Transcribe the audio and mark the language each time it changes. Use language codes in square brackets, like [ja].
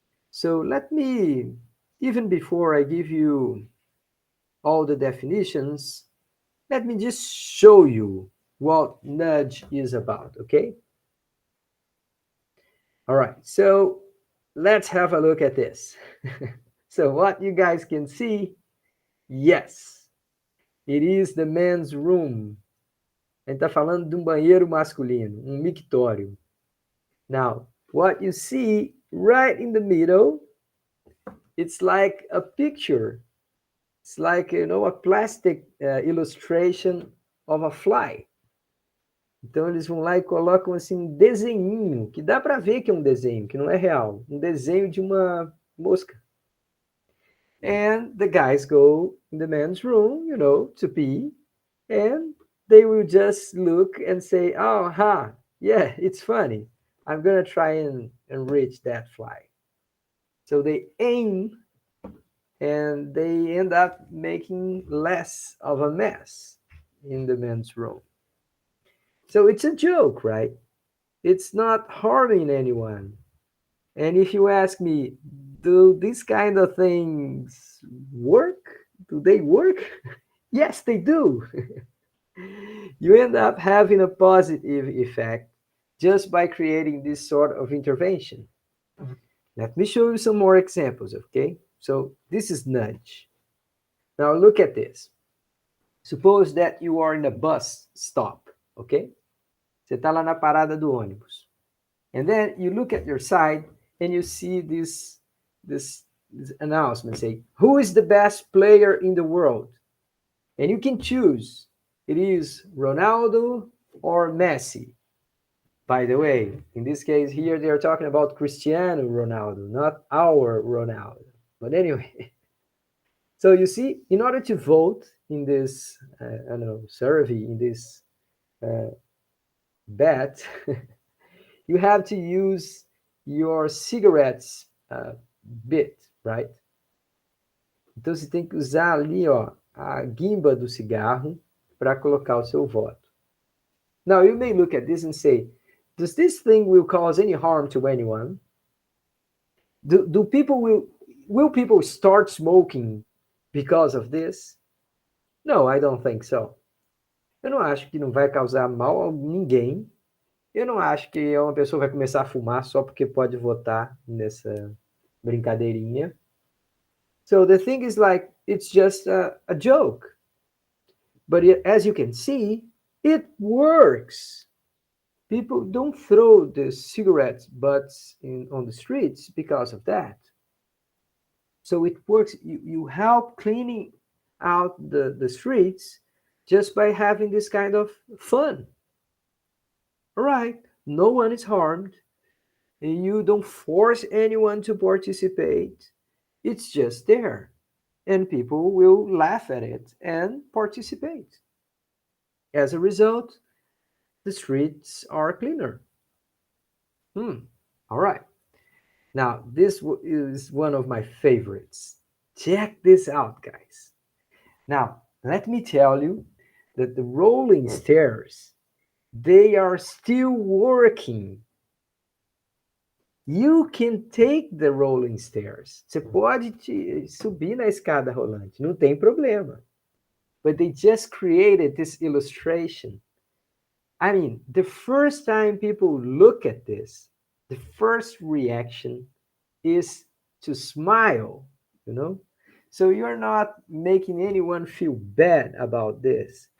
[en] So let me, even before I give you all the definitions, let me just show you what nudge is about, okay? All right, so let's have a look at this. So what you guys can see, yes, it is the men's room. [pt] A gente está falando de um banheiro masculino, um mictório. [en] Now, what you see right in the middle, it's like a picture. It's like, a plastic illustration of a fly. [pt] Então eles vão lá e colocam assim um desenhinho, que dá para ver que é um desenho, que não é real, um desenho de uma mosca. [en] And the guys go in the men's room, to pee, and they will just look and say, oh, ha, yeah, it's funny. I'm going to try and reach that fly. So they aim and they end up making less of a mess in the men's room. So it's a joke, right? It's not harming anyone. And if you ask me, do these kind of things work? Do they work? Yes, they do. You end up having a positive effect just by creating this sort of intervention. Let me show you some more examples, okay? So this is nudge. Now look at this. Suppose that you are in a bus stop, okay? [pt] Você está lá na parada do ônibus. [en] And then you look at your side and you see this announcement say, who is the best player in the world? And you can choose. It is Ronaldo or Messi. By the way, in this case here, they are talking about Cristiano Ronaldo, not our Ronaldo. But anyway, so you see, in order to vote in this, survey, in this bet, you have to use your cigarettes bit, right? [pt] Então você tem que usar ali, ó, a guimba do cigarro para colocar o seu voto. [en] Now you may look at this and say, does this thing will cause any harm to anyone? Do people will people start smoking because of this? No, I don't think so. [pt] Eu não acho que não vai causar mal a ninguém. Eu não acho que uma pessoa vai começar a fumar só porque pode votar nessa brincadeirinha. [en] So the thing is like, it's just a joke. But as you can see, it works. People don't throw the cigarette butts on the streets because of that. So it works. You help cleaning out the streets just by having this kind of fun. All right, no one is harmed. And you don't force anyone to participate. It's just there. And people will laugh at it and participate. As a result, the streets are cleaner. All right. Now, this is one of my favorites. Check this out, guys. Now, let me tell you that the rolling stairs, they are still working. You can take the rolling stairs. [pt] Você pode subir na escada rolante, não tem problema. [en] But they just created this illustration. I mean, the first time people look at this, the first reaction is to smile, So you're not making anyone feel bad about this.